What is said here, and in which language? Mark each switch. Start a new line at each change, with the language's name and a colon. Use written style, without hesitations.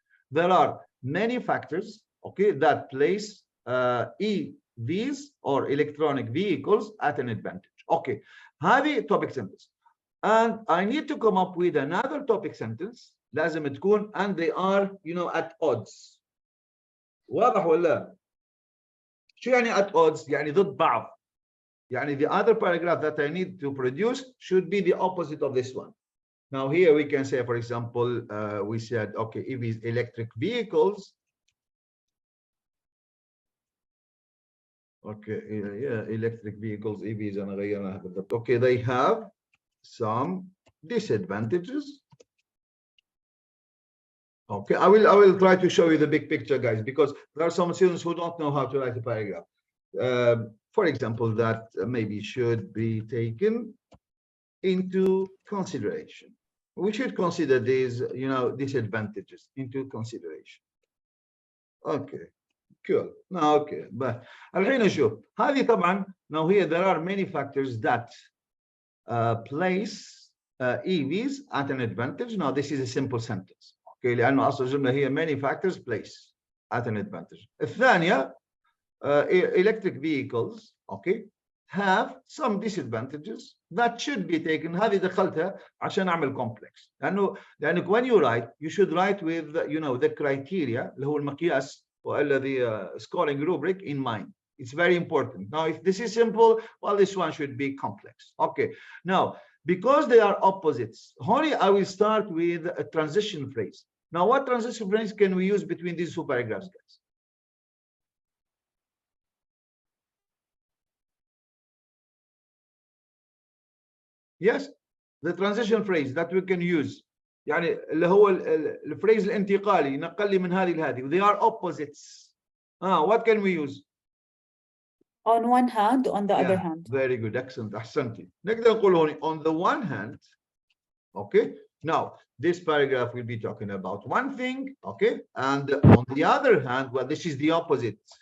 English: There are many factors, okay, that place EVs or electronic vehicles at an advantage. Okay,
Arabic: هذه
English: topic sentence. And I need to come up with another topic sentence.
Arabic: لازم تكون
English: and they are, you know, at odds.
Arabic: واضح ولا؟ شو يعني
English: at odds؟
Arabic: يعني ضد بعض. يعني
English: the other paragraph that I need to produce should be the opposite of this one. Now here we can say, for example, we said, okay, EVs, electric vehicles. Okay, yeah, electric vehicles, EVs,
Arabic: أنا غيرنا بالضبط.
English: Okay, they have some disadvantages. Okay, I will try to show you the big picture, guys, because there are some students who don't know how to write a paragraph. For example, that maybe should be taken into consideration. We should consider these, you know, disadvantages into consideration. Okay, cool. Now, okay, but
Arabic: الحين نشوف هذه طبعا.
English: Now here there are many factors that place EVs at an advantage. Now this is a simple sentence. Okay,
Arabic: لأنه
English: أصل الجملة هي many factors place at an advantage.
Arabic: الثانية,
English: electric vehicles, okay, have some disadvantages that should be taken.
Arabic: هذه دخلتها عشان أعمل complex. لأنه
English: when you write, you should write with, you know, the criteria
Arabic: اللي هو المقياس والذي
English: scoring rubric in mind. It's very important. Now, if this is simple, well, this one should be complex. Okay. Now, because they are opposites, only I will start with a transition phrase. Now, what transition phrase can we use between these two paragraphs, guys? Yes, the transition phrase that we can use.
Arabic: يعني اللي هو الفريز الانتقالي نقل لي من هذه لهذه.
English: They are opposites. What can we use? On one hand, on the other hand. Very good, excellent.
Arabic: أحسنتي. نقدر نقول هون
English: on the one hand. Okay. Now this paragraph will be talking about one thing. Okay. And on the other hand, well, this is the opposite.